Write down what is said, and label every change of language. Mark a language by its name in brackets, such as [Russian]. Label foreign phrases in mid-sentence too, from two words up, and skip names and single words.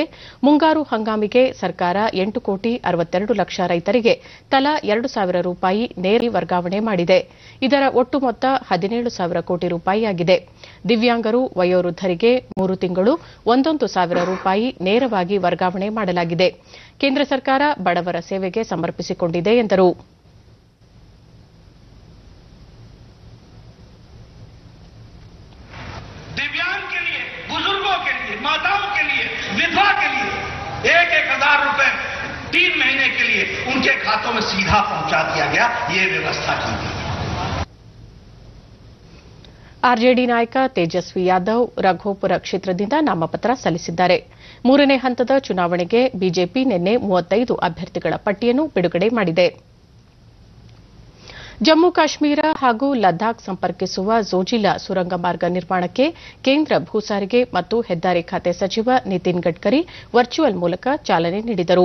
[Kannada] ಮುಂಗಾರು ಹಂಗಾಮಿಗೆ ಸರ್ಕಾರ 8,62,00,000 ರೈತರಿಗೆ ತಲಾ 2,000 ರೂಪಾಯಿ ನೇರ ವರ್ಗಾವಣೆ ಮಾಡಿದೆ. ಇದರ ಒಟ್ಟು ಮೊತ್ತ 17,000 ಕೋಟಿ ರೂಪಾಯಿಯಾಗಿದೆ. ದಿವ್ಯಾಂಗರು, ವಯೋವೃದ್ಧರಿಗೆ 3 ತಿಂಗಳು 1,000 ರೂಪಾಯಿ ನೇರವಾಗಿ ವರ್ಗಾವಣೆ ಮಾಡಲಾಗಿದೆ. ಕೇಂದ್ರ ಸರ್ಕಾರ ಬಡವರ ಸೇವೆಗೆ ಸಮರ್ಪಿಸಿಕೊಂಡಿದೆ ಎಂದರು. [Hindi] दिव्यांग के लिए, बुजुर्गों के लिए, माताओं के लिए, विधवा के लिए 1,000 रुपए 3 महीने के लिए उनके खातों में सीधा पहुंचा दिया गया. ये व्यवस्था की गई. [Kannada] ಆರ್ಜೆಡಿ ನಾಯಕ ತೇಜಸ್ವಿ ಯಾದವ್ ರಘೋಪುರ ಕ್ಷೇತ್ರದಿಂದ ನಾಮಪತ್ರ ಸಲ್ಲಿಸಿದ್ದಾರೆ. 3ನೇ ಹಂತದ ಚುನಾವಣೆಗೆ ಬಿಜೆಪಿ ನಿನ್ನೆ 35 ಅಭ್ಯರ್ಥಿಗಳ ಪಟ್ಟಿಯನ್ನು ಬಿಡುಗಡೆ ಮಾಡಿದೆ. ಜಮ್ಮು ಕಾಶ್ಮೀರ ಹಾಗೂ ಲದ್ದಾಖ್ ಸಂಪರ್ಕಿಸುವ ಝೋಜಿಲಾ ಸುರಂಗ ಮಾರ್ಗ ನಿರ್ಮಾಣಕ್ಕೆ ಕೇಂದ್ರ ಭೂ ಸಾರಿಗೆ ಮತ್ತು ಹೆದ್ದಾರಿ ಖಾತೆ ಸಚಿವ ನಿತಿನ್ ಗಡ್ಕರಿ ವರ್ಚುವಲ್ ಮೂಲಕ ಚಾಲನೆ ನೀಡಿದರು.